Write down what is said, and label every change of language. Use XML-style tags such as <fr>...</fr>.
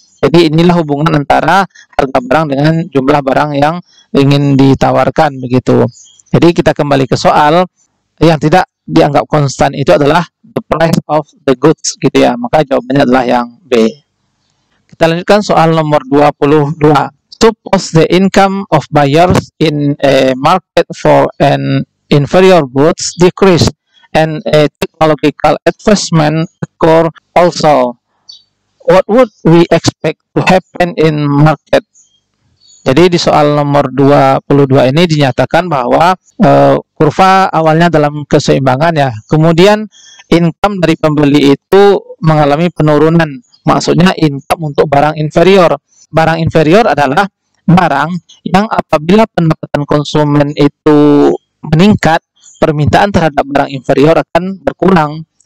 <id>Jadi inilah hubungan antara harga barang dengan jumlah barang yang ingin ditawarkan begitu. Jadi kita kembali ke soal, yang tidak dianggap konstan itu adalah</id> <en>the price of the goods</en> <id>gitu ya. Maka jawabannya adalah yang B. Kita lanjutkan soal nomor 22.</id> <en>Suppose the income of buyers in a market for an inferior goods decrease and a technological advancement occur also. What would we expect to happen in market?</en> <id>Jadi di soal nomor 22 ini dinyatakan bahwa kurva awalnya dalam keseimbangan ya. Kemudian income dari pembeli itu mengalami penurunan. Maksudnya income untuk barang inferior. Barang inferior adalah barang yang apabila pendapatan konsumen itu meningkat, permintaan terhadap barang inferior akan berkurang.</id>